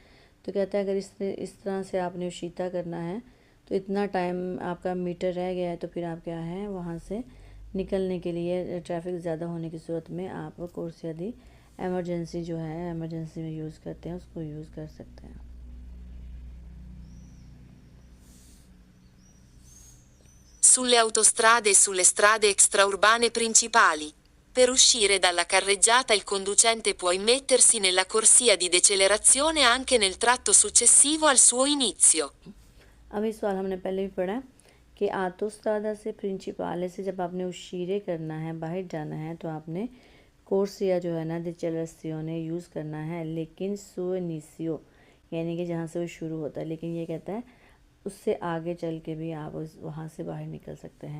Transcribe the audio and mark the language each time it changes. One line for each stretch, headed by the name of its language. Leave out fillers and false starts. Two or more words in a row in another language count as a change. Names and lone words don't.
Urdu: تو کہتا ہے اگر اس طرح سے آپ نے اُشیتا کرنا ہے تو اتنا ٹائم آپ کا میٹر رہ گیا ہے، تو پھر آپ کیا ہے وہاں سے نکلنے کے لیے ٹریفک زیادہ ہونے کی صورت میں آپ
Italian: corsia di emergenza
Urdu: جو ہے ایمرجنسی میں یوز کرتے ہیں اس کو یوز کر سکتے ہیں.
Italian: Sulle autostrade e sulle strade extraurbane principali, per uscire dalla carreggiata il conducente può immettersi nella corsia di decelerazione anche nel tratto successivo al suo inizio.
Urdu: ابھی سوال ہم نے پہلے بھی پڑھا کہ آٹوسترادا سے پرنسیپالے سے جب آپ نے اُشیرے کرنا ہے، باہر جانا ہے، تو آپ نے کورسیا جو ہے نا ڈیچیلرسیونے یوز کرنا ہے، لیکن
Italian: suo inizio
Urdu: یعنی کہ جہاں سے وہ شروع ہوتا ہے. لیکن یہ کہتا ہے اس سے آگے چل کے بھی آپ وہاں سے باہر نکل سکتے ہیں.